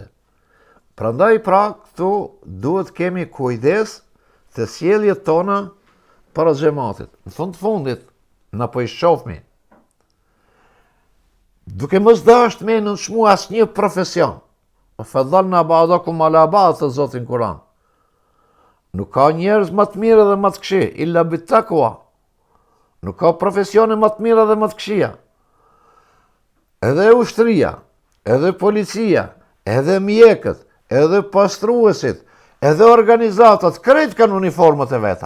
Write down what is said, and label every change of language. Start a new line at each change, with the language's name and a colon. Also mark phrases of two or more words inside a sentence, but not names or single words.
Albanian: Prandaj pra këtu duhet kemi kujdes të sjelljet tona para xhamatit. Në fund të fundit, na po i shohmi. Duke mos dashur me nënçmu asnjë profesion.
Arabic: فضلنا بعضكم على بعض,
Albanian: të Zotin Kur'an. Nuk ka njerëz më të mirë dhe më të këqij,
Arabic: إلا بالتقوى.
Albanian: Nuk ka profesione më të mira dhe më të këqija. Edhe ushtria, edhe policia, edhe mjekët, edhe pastruesit, edhe organizatat, krejt kanë uniformat e veta.